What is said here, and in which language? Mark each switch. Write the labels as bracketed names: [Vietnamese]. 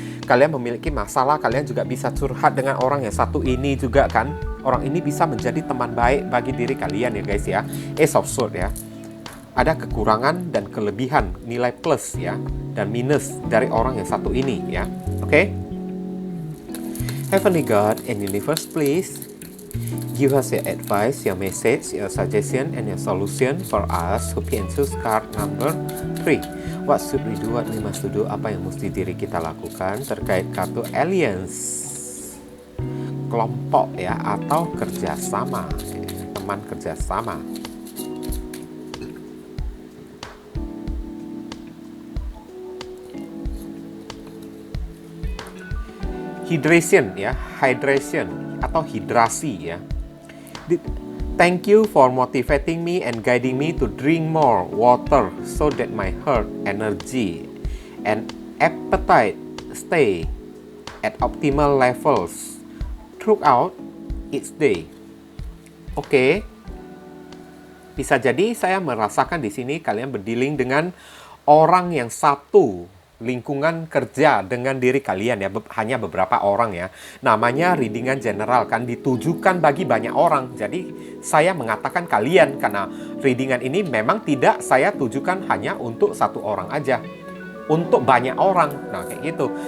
[Indonesian] Kalian memiliki masalah, kalian juga bisa curhat dengan orang yang satu ini juga kan. Orang ini bisa menjadi teman baik bagi diri kalian ya guys ya. Ace of Swords ya. Ada kekurangan dan kelebihan, nilai plus ya, dan minus dari orang yang satu ini ya. Oke? [English] Heavenly God and Universe, please give us your advice, your message, your suggestion, and your solution for us who can choose card number 3. What should we do? What we must do? [Indonesian] Apa yang mesti diri kita lakukan terkait kartu Aliens, kelompok ya, atau kerjasama, teman kerjasama. Hydration ya, hydration atau hidrasi ya. [English] Thank you for motivating me and guiding me to drink more water so that my heart, energy, and appetite stay at optimal levels throughout each day. [Indonesian] Oke. Bisa jadi saya merasakan di sini kalian berdealing dengan orang yang satu lingkungan kerja dengan diri kalian ya, hanya beberapa orang ya. Namanya readingan general kan, ditujukan bagi banyak orang. Jadi saya mengatakan kalian karena readingan ini memang tidak saya tujukan hanya untuk satu orang aja, untuk banyak orang. Nah kayak gitu.